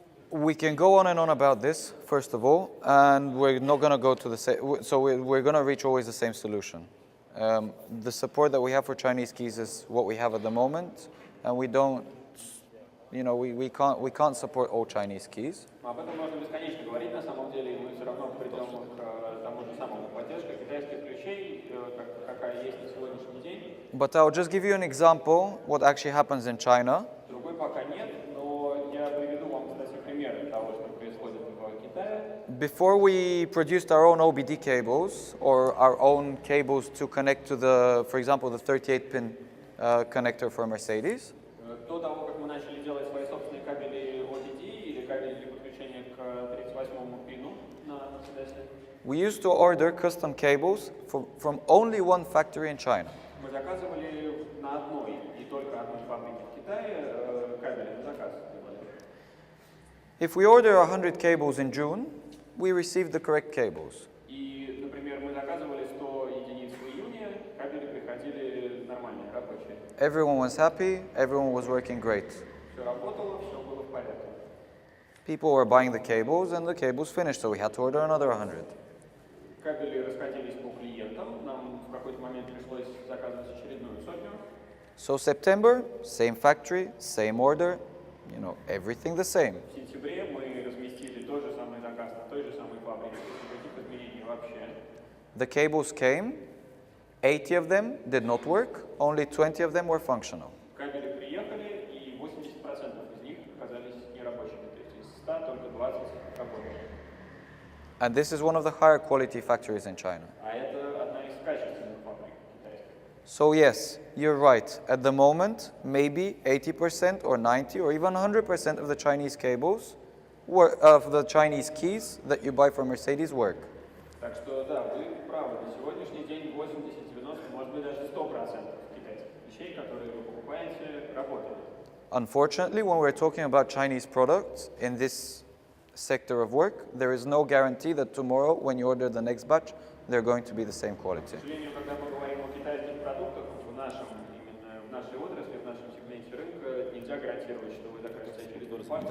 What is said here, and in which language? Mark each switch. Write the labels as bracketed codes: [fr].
[en] We can go on and on about this, first of all, and we're not going to go to the same, so we're going to reach always the same solution. The support that we have for Chinese keys is what we have at the moment, and we don't, we can't support all Chinese keys. [ru] Об этом можно бесконечно говорить, на самом деле, и мы все равно придем к тому же самому. Поддержка китайских ключей, какая есть на сегодняшний день. [en] But I'll just give you an example what actually happens in China. [ru] Другой пока нет, но я приведу вам, кстати, пример того, что происходит в Китае. [en] Before we produced our own OBD cables or our own cables to connect to the, for example, the 38-pin connector for Mercedes, [ru] До того, как мы начали делать свои собственные кабели OTD или кабели для подключения к 38-му пину на Mercedes, [en] we used to order custom cables from only one factory in China. [ru] мы заказывали на одной и только одной фабрике в Китае кабели на заказ. [en] If we order 100 cables in June, we receive the correct cables. [ru] И, например, мы заказывали 100 единиц в июне, кабели приходили нормальные, рабочие. [en] Everyone was happy, everyone was working great. [ru] Все работало, все было в порядке. [en] People were buying the cables and the cables finished, so we had to order another 100. [ru] Кабели расходились по клиентам, нам в какой-то момент пришлось заказывать очередную сотню. [en] So September, same factory, same order, everything the same. [ru] В сентябре мы разместили тот же самый заказ на той же самой фабрике, никаких изменений вообще. [en] The cables came, 80 of them did not work, only 20 of them were functional. [ru] Кабели приехали, и 80% из них оказались нерабочими, то есть из 100 только 20 работали. [en] And this is one of the higher quality factories in China. [ru] А это одна из качественных фабрик китайских. [en] So yes, you're right. At the moment, maybe 80% or 90 or even 100% of the Chinese cables, of the Chinese keys that you buy from Mercedes work. [ru] Так что да, вы правы. На сегодняшний день 80, 90, может быть даже 100% китайских вещей, которые вы покупаете, работают. [en] Unfortunately, when we're talking about Chinese products in this sector of work, there is no guarantee that tomorrow, when you order the next batch, they're going to be the same quality. [ru] К сожалению, когда мы говорим о китайских продуктах, именно в нашей отрасли, в нашем сегменте рынка, нельзя гарантировать, что вы закажете очередную партию,